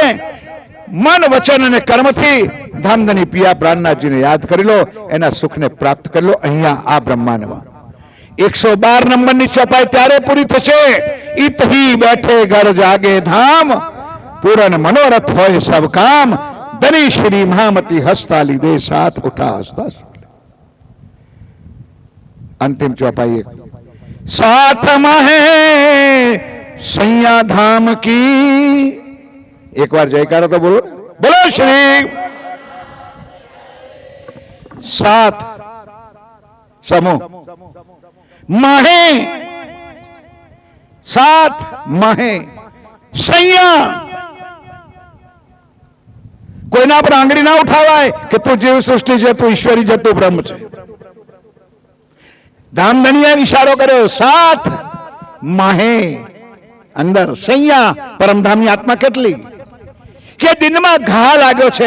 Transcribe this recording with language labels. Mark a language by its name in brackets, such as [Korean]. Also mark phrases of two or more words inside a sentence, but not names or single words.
[Gujarati] મન, વચન અને કર્મથી ધામધની પિયા પ્રાણનાથજીને યાદ કરી લો, એના સુખને પ્રાપ્ત કરી લો. અહીંયા આ બ્રહ્માંડમાં 112 નંબરની ચોપાઈ ત્યારે પૂરી થશે. [Hindi] इत ही बैठे घर जागे धाम, पूरन मनोरथ होय सब काम, धनी श्री महामती हसता लीधे साथ उठा हसता. अंतिम चौपाई साथ महे सैया धाम की. एक बार जयकारा तो बोलो, बोलो श्री. साथ समूह महे, साथ महे सैया. [Gujarati] કોઈના પર આંગળી ના ઉઠાવાય કે તું જીવ સૃષ્ટિ છે, તું ઈશ્વરી છે, તું બ્રહ્મ છે. ધામધણીએ ઇશારો કર્યો, સાથ માહે અંદર સૈયા. પરમધામની આત્મા કેટલી કે દિનમાં ઘા લાગ્યો છે.